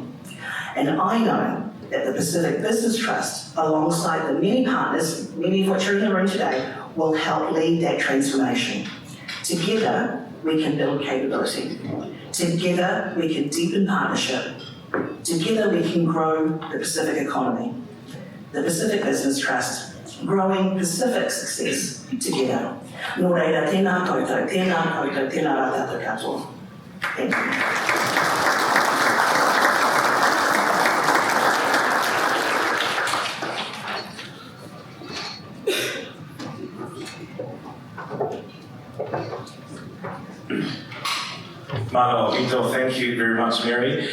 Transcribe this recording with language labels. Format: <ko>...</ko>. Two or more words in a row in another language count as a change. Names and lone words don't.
<en>And I know that the Pacific Business Trust, alongside the many partners, many of which are in the room today, will help lead that transformation. Together, we can build capability. Together, we can deepen partnership. Together, we can grow the Pacific economy. The Pacific Business Trust, growing Pacific success together.</en> <mi>Nō reira, tēnā koutou, tēnā koutou, tēnā rā tātou katoa.</mi> <en>Thank you. Mano Vito, thank you very much, Mary.</en>